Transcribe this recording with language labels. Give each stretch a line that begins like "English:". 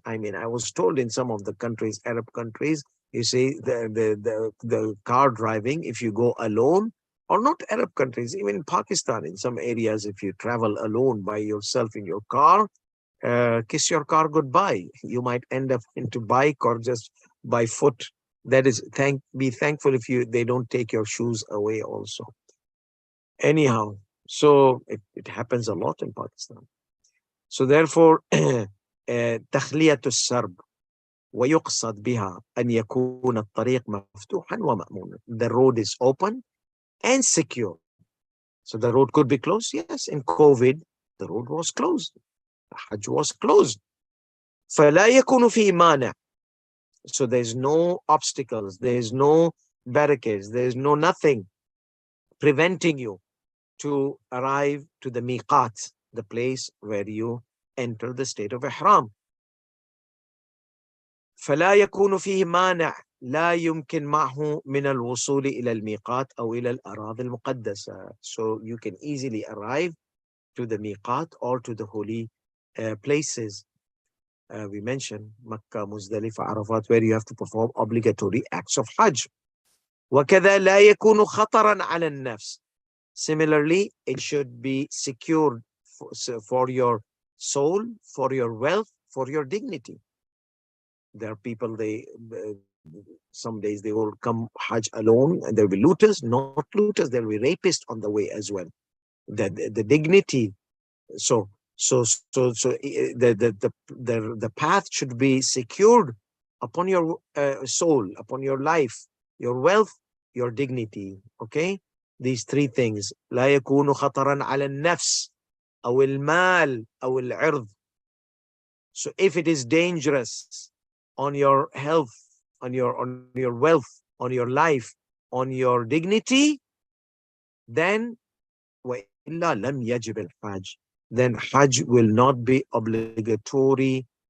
English: I mean, I was told in some of the countries, Arab countries, you see the car driving, if you go alone, or not Arab countries, even Pakistan, in some areas, if you travel alone by yourself in your car, kiss your car goodbye. You might end up into bike or just by foot. That is, be thankful if they don't take your shoes away also. Anyhow, so it happens a lot in Pakistan. So therefore,
Arabic: تخلية السرب ويقصد بها أن يكون الطريق مفتوحا ومأمونا.
English: The road is open and secure. So the road could be closed. Yes, in COVID, the road was closed. The Hajj was closed.
Arabic: فلا يكون فيه مانع.
English: So there's no obstacles, there's no barricades, there's no nothing preventing you to arrive to the miqat, the place where you enter the state of ihram.
Arabic: فلا يكون فيه مانع لا يمكن معه من الوصول إلى الميقات أو إلى الأراضي المقدسة.
English: So you can easily arrive to the miqat or to the holy places. We mentioned Makkah, Muzdalifah, Arafat, where you have to perform obligatory acts of Hajj.
Arabic: وكذا لا يكون خطرا على النفس.
English: Similarly, it should be secured for your soul, for your wealth, for your dignity. There are people, some days they will come Hajj alone, and there will be looters, not looters, there will be rapists on the way as well. The dignity. So the path should be secured upon your soul, upon your life, your wealth, your dignity. Okay, these three things.
Arabic: لا يكون خطرا على النفس أو المال أو العرض.
English: So if it is dangerous on your health, on your wealth, on your life, on your dignity, then
Arabic: وإلا لم يجب الحج.
English: Then Hajj will not be obligatory.